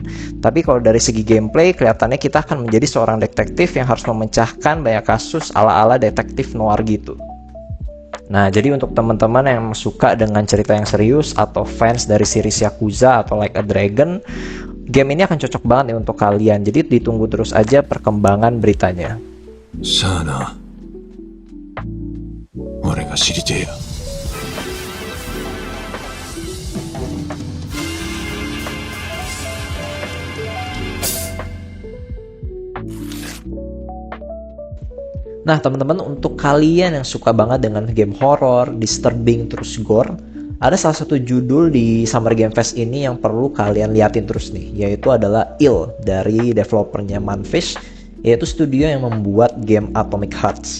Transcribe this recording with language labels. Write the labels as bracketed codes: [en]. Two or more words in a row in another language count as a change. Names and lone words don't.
[id] Tapi kalau dari segi gameplay, kelihatannya kita akan menjadi seorang detektif yang harus memecahkan banyak kasus ala-ala detektif noir gitu. Nah, jadi untuk teman-teman yang suka dengan cerita yang serius atau fans dari series Yakuza atau Like a Dragon, game ini akan cocok banget nih untuk kalian. Jadi ditunggu terus aja perkembangan beritanya. Sana, [ja] 俺が知りてえよ。 [id] Nah, teman-teman, untuk kalian yang suka banget dengan game horror, disturbing, terus gore, ada salah satu judul di Summer Game Fest ini yang perlu kalian liatin terus nih, yaitu adalah Ill dari developernya Manfish, yaitu studio yang membuat game Atomic Hearts.